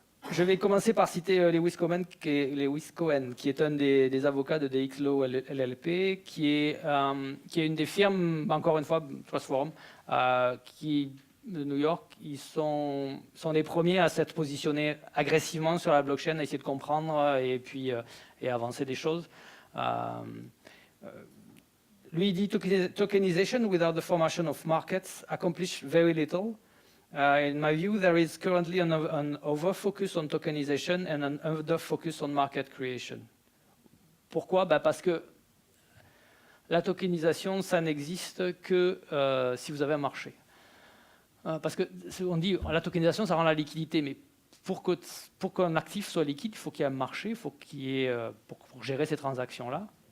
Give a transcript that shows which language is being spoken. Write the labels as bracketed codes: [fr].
[fr] Je vais commencer par citer Lewis Cohen, qui est un des avocats de DXLaw LLP, qui est une des firmes, encore une fois, Trust Forum, de New York. Ils sont les premiers à s'être positionnés agressivement sur la blockchain, à essayer de comprendre et avancer des choses. Lui, il dit [en] tokenization without the formation of markets accomplish very little. In my view, there is currently an over-focus on tokenization and an under-focus on market creation. [fr] Pourquoi? Parce que la tokenisation, ça n'existe que si vous avez un marché. Parce que on dit la tokenisation, ça rend la liquidité, mais pour qu'un actif soit liquide, il faut qu'il y ait un marché, il faut qu'il y ait pour gérer ces transactions-là.